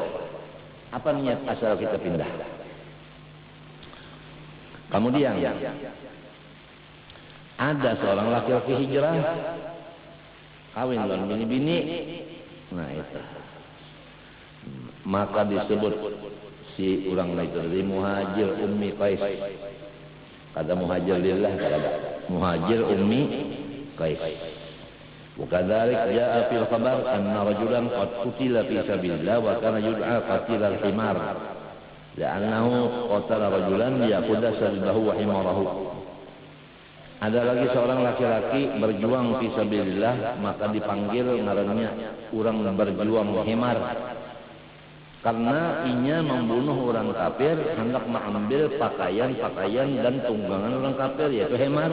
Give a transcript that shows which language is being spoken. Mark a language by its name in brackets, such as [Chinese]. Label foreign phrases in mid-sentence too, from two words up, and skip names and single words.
[Banjar] Apa niat asal kita pindah? Kemudian ada seorang laki-laki hijrah, kawin dengan bini-bini, nah itu, maka disebut si orang itu dari [Arabic] مهاجر أم قيس. [Banjar] Kata [Arabic] مهاجر لله, [Banjar] kata [Arabic] مهاجر أم قيس. وكذلك جاء في الخبر أن رجلا قد قتل في سبيل الله وكان يدعى قتيل الحمار لأنه قتل رجلا يقصد سلبه وحماره. [Banjar] Ada lagi seorang laki-laki berjuang [Arabic] في سبيل الله, [Banjar] maka dipanggil ngarannya orang berjuang himar. Karena inya membunuh orang kafir, hendak mengambil pakaian-pakaian dan tunggangan orang kafir, yaitu hemar.